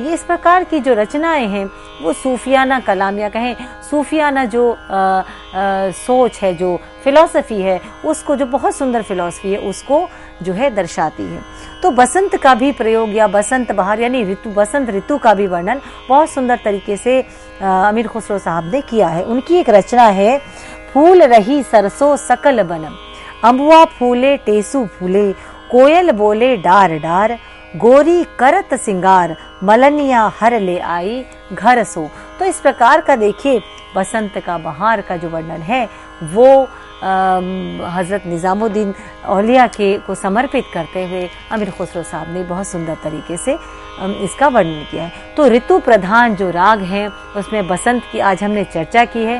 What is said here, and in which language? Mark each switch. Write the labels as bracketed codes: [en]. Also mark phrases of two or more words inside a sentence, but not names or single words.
[hi] ये इस प्रकार की जो रचनाएं हैं वो सूफियाना कलाम या कहें सूफियाना जो सोच है, जो फिलॉसफी है, उसको जो बहुत सुंदर फिलॉसफी है उसको जो है दर्शाती है। तो बसंत का भी प्रयोग या बसंत बहार यानी ऋतु, बसंत ऋतु का भी वर्णन बहुत सुंदर तरीके से अमीर खुसरो साहब ने किया है। उनकी एक रचना है, फूल रही सरसों सकल बनम, अम्बुआ फूले टेसू फूले, कोयल बोले डार डार, गोरी करत सिंगार, मलनिया हर ले आई घर सो। तो इस प्रकार का देखिए बसंत का, बहार का जो वर्णन है वो हज़रत निज़ामुद्दीन औलिया के को समर्पित करते हुए अमीर खुसरो साहब ने बहुत सुंदर तरीके से इसका वर्णन किया है। तो ऋतु प्रधान जो राग हैं उसमें बसंत की आज हमने चर्चा की है।